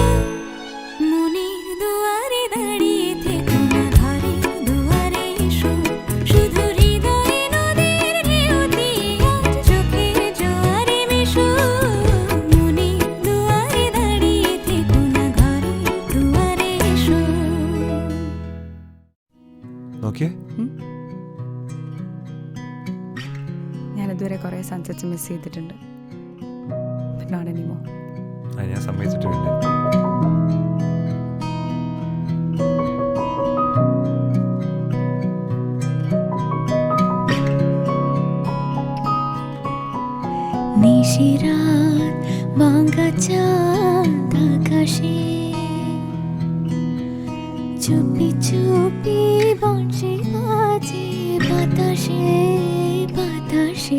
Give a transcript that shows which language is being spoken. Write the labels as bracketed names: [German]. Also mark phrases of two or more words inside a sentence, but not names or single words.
[Bangla] মনের দুয়ারে দাঁড়িয়ে থেকো না, ঘরের দুয়ারে এসো। শুধু হৃদয়ে নদীর ঢেউ দিয়ে আজ চোখের জোয়ারে মেশো। মনের দুয়ারে দাঁড়িয়ে থেকো না, ঘরের দুয়ারে এসো। [Malayalam] നോക്കിയേ ഞാനിതുവരെ കുറേ [English] sunsets miss [Malayalam] ചെയ്തിട്ടുണ്ട്. [English] But not anymore. [Malayalam] അത് ഞാൻ സമ്മതിച്ചിട്ടുണ്ട്. [Bangla] নিশিরাত ভাঙা চাঁদ আকাশে চুপি চুপি বংশী বাজে বাতাসে বাতাসে।